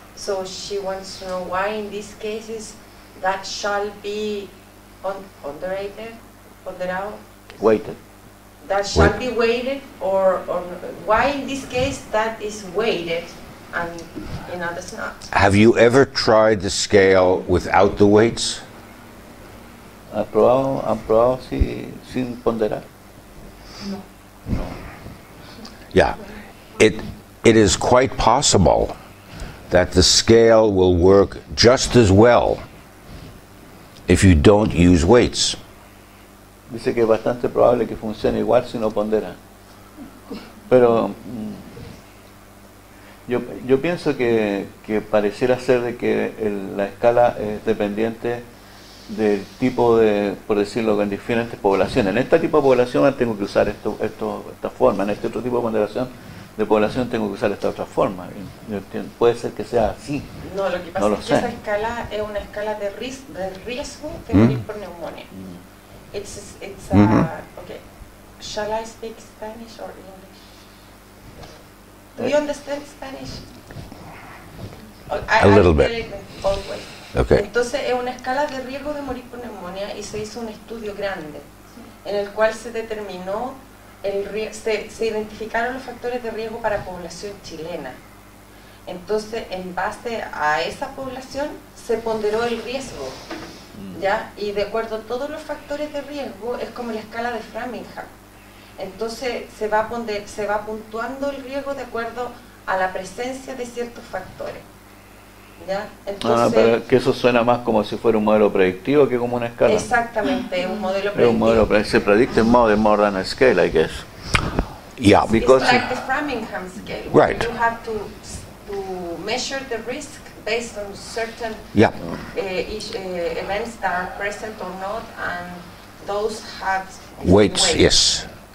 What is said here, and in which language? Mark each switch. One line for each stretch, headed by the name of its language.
English: So she wants to know why in these cases that shall be ponderado, Weighted. that shall Wait. be weighted, or why in this case that is weighted and in others not. Have you ever tried the scale without the weights?
Spanish: ¿Han probado sin ponderar?
English: Yeah. It is quite possible that the scale will work just as well if you don't use weights.
Spanish: Dice que es bastante probable que funcione igual si no pondera. Pero yo pienso que pareciera ser de que la escala es dependiente del tipo de, por decirlo, en diferentes poblaciones. En este tipo de población tengo que usar esta forma, en este otro tipo de ponderación de población tengo que usar esta otra forma. Puede ser que sea así. No, lo que pasa No lo es que sé. esa escala es una escala de riesgo de morir por neumonía.
English: It's okay. Shall I speak Spanish or English? Do you understand Spanish? A little bit. tell it both ways. Okay.
Spanish: Entonces es una escala de riesgo de morir por neumonía y se hizo un estudio grande en el cual se determinó se identificaron los factores de riesgo para población chilena. Entonces, en base a esa población se ponderó el riesgo, ¿ya? Y de acuerdo a todos los factores de riesgo es como la escala de Framingham. Entonces se va puntuando el riesgo de acuerdo a la presencia de ciertos factores, ¿ya? Entonces, pero que eso suena más como si fuera un modelo predictivo que como una escala. exactamente, es un modelo Es un modelo predictivo.
English: se predicted more than a scale, I guess. Yeah. Because It's like the Framingham scale, Right. where you have to measure the risk based on certain Yeah. events that are present or not, and those have Weights, yes.